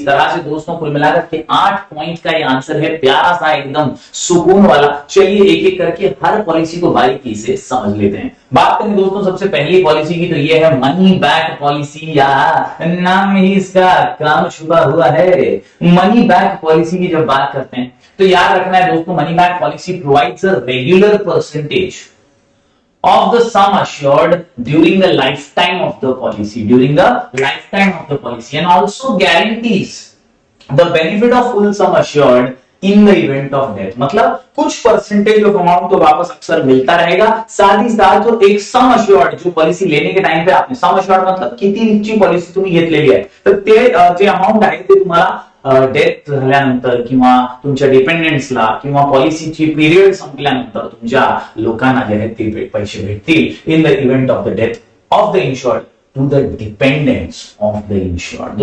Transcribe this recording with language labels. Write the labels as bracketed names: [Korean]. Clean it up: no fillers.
[Hindi] इस तरह से दोस्तों कुल मिलाकर के 8 पॉइंट का ये आंसर है, प्यारा सा एकदम सुकून वाला। चलिए एक एक करके हर पॉलिसी को बारीकी से समझ लेते हैं। बात करें दोस्तों सबसे पहली पॉलिसी की, तो ये है मनी बैक पॉलिसी, या नाम ही इसका काम छुपा हुआ है। मनी बैक पॉलिसी की जब बात करते हैं तो याद रखना है दोस्तों, [English] Money back policy provides a regular percentage of the sum assured during the lifetime of the policy, and also guarantees the benefit of full sum assured in the event of death। [Hindi] मतलब कुछ percentage of amount तो वापस अक्सर मिलता रहेगा, साथ ही साथ जो एक सम अश्योर्ड, [Marathi] जो पॉलिसी लेने के टाइम पे आपने सम अश्योर्ड मतलब किती पॉलिसी तुम्ही घेतलेली आहे, तर ते जे अमाउंट आहे ते तुम्हाला डेथ झाल्यानंतर किंवा तुमच्या डिपेंडेंट्सला किंवा पॉलिसीची पीरियड संपल्यानंतर तुमच्या लोकांना जे आहेत ते पैसे भेटतील [English] in the event of the death of the insured [Marathi] to the dependents of the insured.